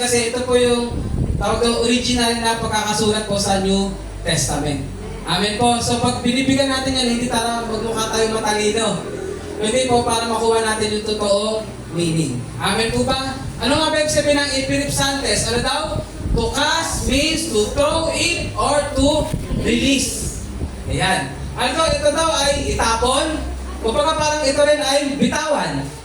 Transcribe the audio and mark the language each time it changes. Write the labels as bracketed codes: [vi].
[tl] Kasi ito po yung tawag ng original na pagkakasulat po sa New Testament. Amen po. So pag binibigyan natin yan, hindi para magmukha tayong matalino. Hindi po para makuha natin yung totoong meaning. Amen po ba? Ano nga ba yung sabihin ng ipiripsantes? Ano daw? [en] To cast means to throw it or to release. [tl] Ayan. Ano ito daw ay itapon. Kumbaga parang ito rin ay bitawan.